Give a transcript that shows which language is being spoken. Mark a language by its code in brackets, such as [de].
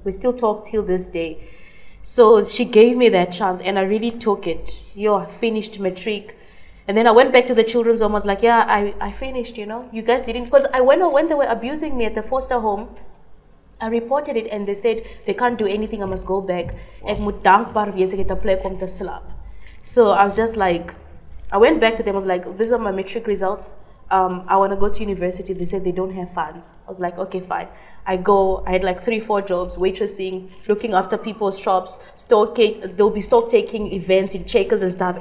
[en] We still talk till this day. So she gave me that chance, and I really took it. I finished matric. And then I went back to the children's home. I was like, yeah, I finished, you know. You guys didn't, because when they were abusing me at the foster home, I reported it, and they said they can't do anything. I must go back. [af] Ek moet dankbaar wees, ek het 'n plek om te slaap. [en] So I was just like, I went back to them. I was like, these are my matric results. I want to go to university. They said they don't have funds. I was like, okay, fine. I had like 3-4 jobs, waitressing, looking after people's shops, there'll be stock taking events in Checkers and stuff.